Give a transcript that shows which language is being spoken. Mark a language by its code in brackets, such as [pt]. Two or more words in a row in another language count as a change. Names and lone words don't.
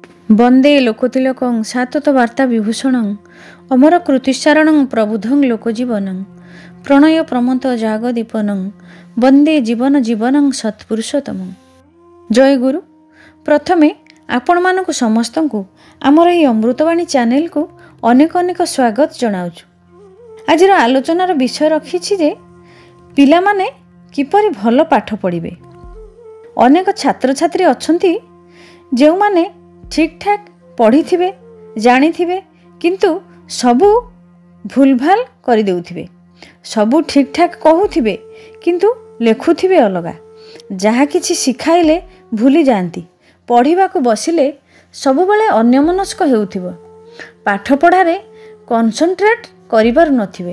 [sa] वंदे लोकतिलकं साततवार्ता विभूषणं अमर कृतिसारणं प्रबुद्धं लोकजीवनं प्रणय प्रमथ जागदीपनं वंदे जीवन जीवनं सत्पुरुषोत्तमं। [or] ଜୟ ଗୁରୁ। ପ୍ରଥମେ ଆପଣ ମାନକୁ ସମସ୍ତଙ୍କୁ ଆମର ଏହି ଅମୃତବାଣୀ ଚ୍ୟାନେଲ କୁ ଅନେକ ଅନେକ ସ୍ୱାଗତ ଜଣାଉଛୁ। ଆଜିର ଆଲୋଚନାର ବିଷୟ ରଖିଛି ଯେ ପିଲା ମାନେ କିପରି ଭଲ ପାଠ ପଢ଼ିବେ। ଅନେକ ଛାତ୍ର ଛାତ୍ରୀ ଅଛନ୍ତି ଯେଉଁ ମାନେ ଠିକ ଠାକ ପଢ଼ି ଥିବେ ଜାଣି ଥିବେ କିନ୍ତୁ ସବୁ ଭୁଲଭାଲ କରି ଦେଉଥିବେ, ସବୁ ଠିକ ଠାକ କହୁଥିବେ କିନ୍ତୁ ଲେଖୁଥିବେ ଅଲଗା, ଯାହା କିଛି ଶିଖାଇଲେ ଭୁଲି ଯାଆନ୍ତି, ପଢ଼ିବା କୁ ବସିଲେ ସବୁ ବେଳେ ଅନ୍ୟମନସ୍କ ହେଉଥିବ, ପାଠ ପଢ଼ାରେ କନସେଣ୍ଟ୍ରେଟ କରିବାର ନଥିବେ।